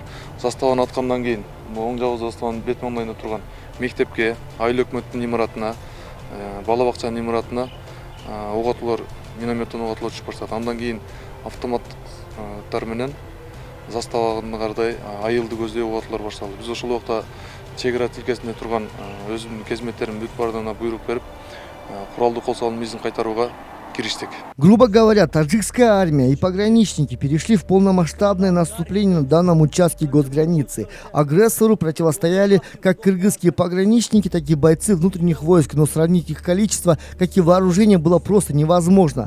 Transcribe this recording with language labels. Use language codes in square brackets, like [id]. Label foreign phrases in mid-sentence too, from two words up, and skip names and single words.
[ky] Заставаны аткандан кийин оң жагы заставанын бет маңдайында турган мектепке, айыл өкмөттүн имаратына, бала бакчанын имаратына ок атуулар, минометтен ок атуулар түшүп баштады. Андан кийин автоматтар менен заставаны кардай айылды көздөй ок атуулар башталды. Биз ошол убакта чек ара тилкесинде турган өзүмдүн кызметтеримдин бүт бардыгына буйрук берип, куралдуу кол салуунун изин кайтарууга кириштик. [ru] Грубо говоря, таджикская армия и пограничники перешли в полномасштабное наступление на данном участке госграницы. Агрессору противостояли как кыргызские пограничники, так и бойцы внутренних войск, но сравнить их количество, как и вооружение, было просто невозможно.